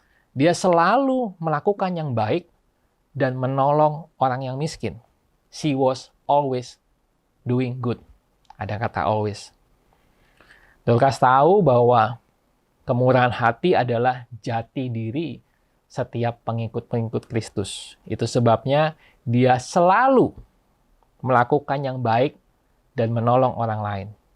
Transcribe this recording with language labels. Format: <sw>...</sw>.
<id>Dia selalu melakukan yang baik dan menolong orang yang miskin.</id> <en>She was always doing good.</en> <id>Ada kata always. Dorcas tahu bahwa kemurahan hati adalah jati diri setiap pengikut-pengikut Kristus. Itu sebabnya dia selalu melakukan yang baik, dan menolong orang lain.</id>